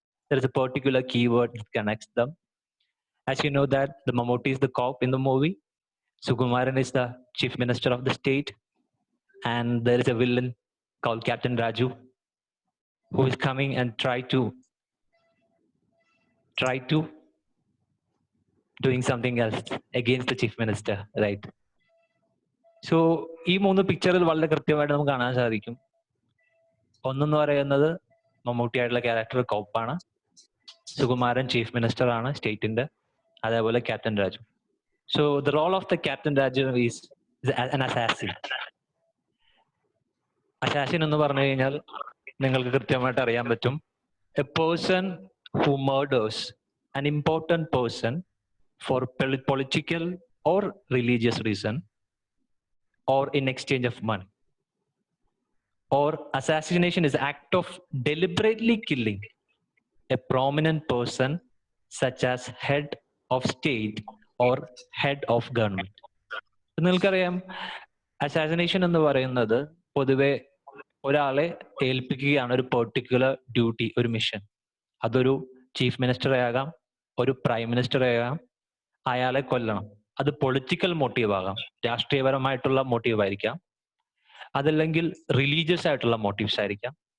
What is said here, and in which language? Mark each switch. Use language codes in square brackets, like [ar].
[en] There is a particular keyword that connects them. As you know that the Mammootty is the cop in the movie, Sukumaran is the chief minister of the state, and there is a villain called Captain Raju, who is coming and try to doing something else against the chief minister, right? [ml] So ഈ മൂന്ന് പിക്ചറിൽ വളരെ കൃത്യമായിട്ട് നമുക്ക് കാണാൻ സാധിക്കും. ഒന്നെന്ന് പറയുന്നത് മമ്മൂട്ടിയായിട്ടുള്ള ക്യാരക്ടർ കോപ്പാണ്, സുകുമാരൻ ചീഫ് മിനിസ്റ്റർ ആണ് സ്റ്റേറ്റിന്റെ, അതേപോലെ captain Raju. [en] So the role of the captain Raju is an assassin. [ml] Assassin എന്ന് പറഞ്ഞു കഴിഞ്ഞാൽ നിങ്ങൾക്ക് കൃത്യമായിട്ട് അറിയാൻ പറ്റും, [en] A person who murders an important person for political or religious reason, or in exchange of money. Or assassination is act of deliberately killing a prominent person such as head of state or head of government. [ml] നിങ്ങൾക്കറിയാം, assassination എന്ന് പറയുന്നത് പൊതുവെ ഒരാളെ ഏൽപ്പിക്കുകയാണ് ഒരു particular duty, ഒരു mission. അതൊരു chief മിനിസ്റ്ററെ ആകാം, ഒരു പ്രൈം മിനിസ്റ്ററെ ആകാം. അയാളെ കൊല്ലണം. അത് പൊളിറ്റിക്കൽ മോട്ടീവ് ആകാം, രാഷ്ട്രീയപരമായിട്ടുള്ള മോട്ടീവ് ആയിരിക്കാം, അതല്ലെങ്കിൽ റിലീജിയസ് ആയിട്ടുള്ള മോട്ടീവ്സ് ആയിരിക്കാം.